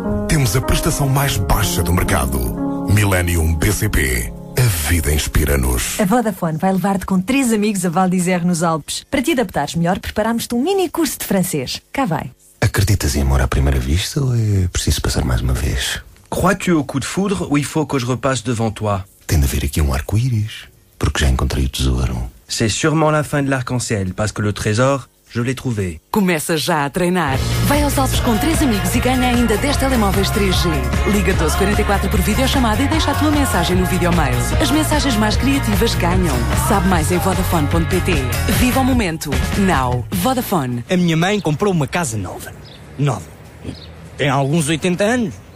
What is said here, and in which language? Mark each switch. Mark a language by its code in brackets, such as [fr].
[pt] Temos a prestação mais baixa do mercado. Millennium BCP. A vida inspira-nos. A Vodafone vai levar-te com 3 amigos a Val d'Isère, nos Alpes. Para te adaptares melhor, preparámos-te um mini curso de francês. Cá vai. Acreditas em amor à primeira vista ou é preciso passar mais uma vez? [fr] Crois-tu au coup de foudre ou il faut que je repasse devant toi? [pt] Tem de haver aqui um arco-íris, porque já encontrei o tesouro. [fr] C'est sûrement la fin de l'arc-en-ciel, parce que le trésor... Je l'ai trouvé. [pt] Começa já a treinar. Vai aos Alpes com 3 amigos e ganha ainda 10 telemóveis 3G. Liga 1244 por videochamada e deixa a tua mensagem no videomail. As mensagens mais criativas ganham. Sabe mais em vodafone.pt. Viva o momento. Now. Vodafone. A minha mãe comprou uma casa nova. Nova. Tem alguns 80 anos.